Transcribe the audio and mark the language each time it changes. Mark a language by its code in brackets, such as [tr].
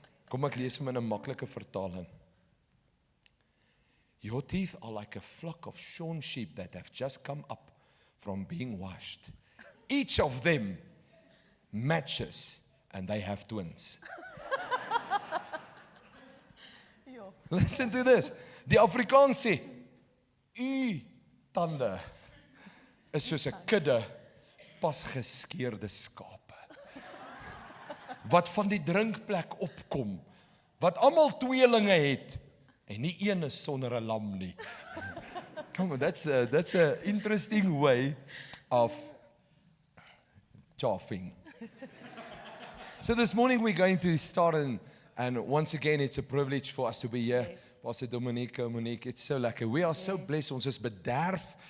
[af] Kom ek lees hom in 'n maklike vertaling. [en] Your teeth are like a flock of shorn sheep that have just come up from being washed. Each of them matches, and they have twins. Listen to this. [af] Die Afrikaans sê, "U tande is soos 'n kudde pas geskeurde skape, wat van die drinkplek opkom, wat almal tweelinge het, en nie een is sonder 'n lam nie." [en] Come on, that's a interesting way of chaffing. So this morning we're going to start, and once again it's a privilege for us to be here. Yes. Pastor Monique, it's so lekker. We are so blessed. [af] Ons is bederf.